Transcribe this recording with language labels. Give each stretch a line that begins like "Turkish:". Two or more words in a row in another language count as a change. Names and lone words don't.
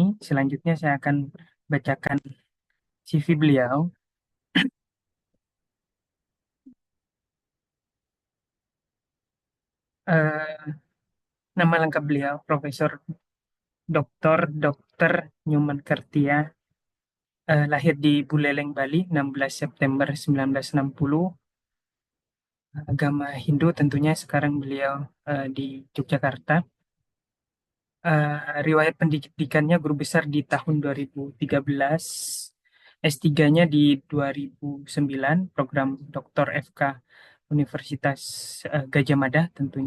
Indonesian: Selanjutnya saya akan bacakan CV beliau. Eh, Nama lengkap beliau Profesor Dr. Nyoman Kertia. Lahir di Buleleng, Bali, 16 September 1960. Agama Hindu tentunya, sekarang beliau di Yogyakarta. Riwayat pendidikannya guru besar di tahun 2013, S3-nya di 2009, program Dr. FK Universitas Gajah Mada tentunya.